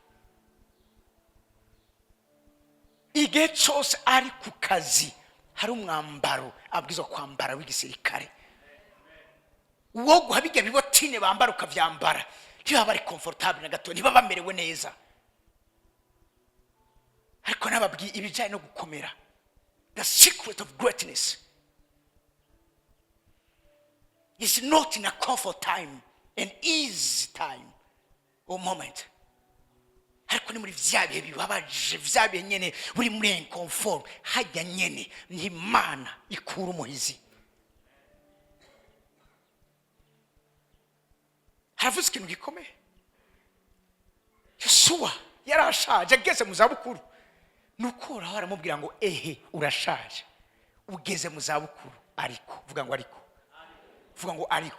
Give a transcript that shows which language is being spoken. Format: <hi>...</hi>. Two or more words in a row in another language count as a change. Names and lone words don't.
<rn>Igihe cyose ari ku kazi hari umwambaro abwirizwa kwambara w'igisirikare. Uwo guhabijya bibotine bambara ukavyambara ntibaba ari comfortable na gato, ntibaba bamerewe neza. Ariko nababwiye ibijyanye no gukomera,</rn> <en>the secret of greatness is not in a comfort time, an easy time or moment.</en> <rn>Ariko ni muri vya bihe bibabaje, vya bihe nyene uri muri inconfort, hajya nyene ni Imana ikura umuhizi. Haravuze ikintu gikomeye. Yosuwa yarashaje ageze mu zabukuru, nuko uraho aramubwira ngo ehe urashaje ugeze mu zabukuru, ariko vuga ngo ariko, vuga ngo ariko.</rn>